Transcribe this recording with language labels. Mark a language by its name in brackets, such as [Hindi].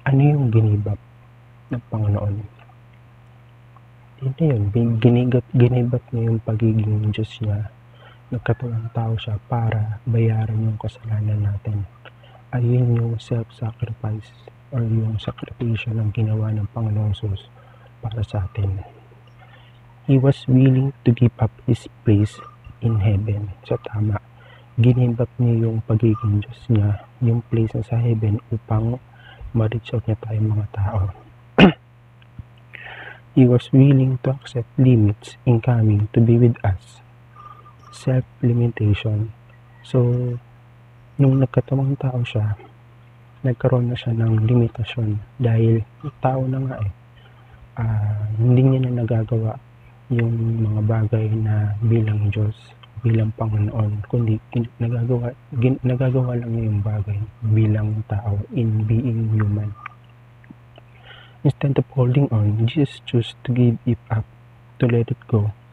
[Filipino] Ano yung ginibap ng Panginoon? Hindi yun. Ginibap niya yung pagiging Diyos niya. Nagkatawang tao siya para bayaran yung kasalanan natin. Ayun yung self-sacrifice or yung sakripisyo ng ginawa ng Panginoong Jesus para sa atin. [English] He was willing to give up His place in heaven. [Filipino] So tama, ginibap niya yung pagiging Diyos niya, yung place na sa heaven upang ma-reach out niya tayong mga tao. [English] He was willing to accept limits in coming to be with us. Self-limitation. [Filipino] So, nung nagkatawang tao siya, nagkaroon na siya ng limitasyon dahil tao na nga hindi niya na nagagawa yung mga bagay na bilang Diyos, bilang Panginoon, kundi nagagawa lang niya yung bagay bilang tao [English] in being human. Instead of holding on, Jesus chose to give it up, to let it go.